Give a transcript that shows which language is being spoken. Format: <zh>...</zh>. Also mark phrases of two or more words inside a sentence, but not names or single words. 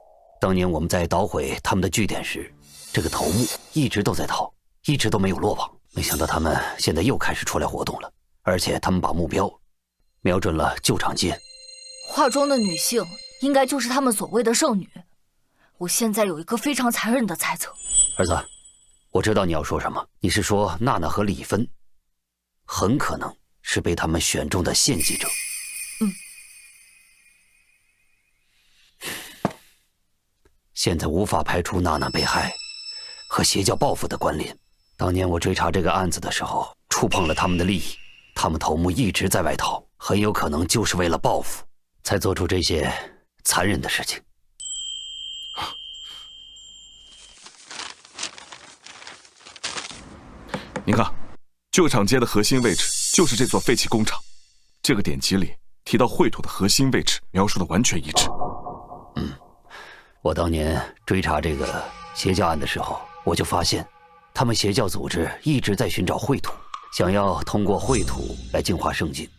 <zh>當年我們在搗毀他們的據點時，這個頭目一直都在逃，一直都沒有落網。沒想到他們現在又開始出來活動了，而且他們把目標瞄準了舊廠街。畫中的女性應該就是他們所謂的聖女。我現在有一個非常殘忍的猜測。兒子，我知道你要說什麼，你是說娜娜和李芬很可能是被他們選中的獻祭者。現在無法排除娜娜被害和邪教報復的關聯。當年我追查這個案子的時候，觸碰了他們的利益，他們頭目一直在外逃，很有可能就是為了報復，才做出這些殘忍的事情。您看，舊廠街的核心位置就是這座廢棄工廠。這個典籍裡提到穢土的核心位置描述的完全一致。我當年追查這個邪教案的時候， 我就发现，他们邪教組織一直在尋找穢土，想要通過穢土來淨化聖境。</zh>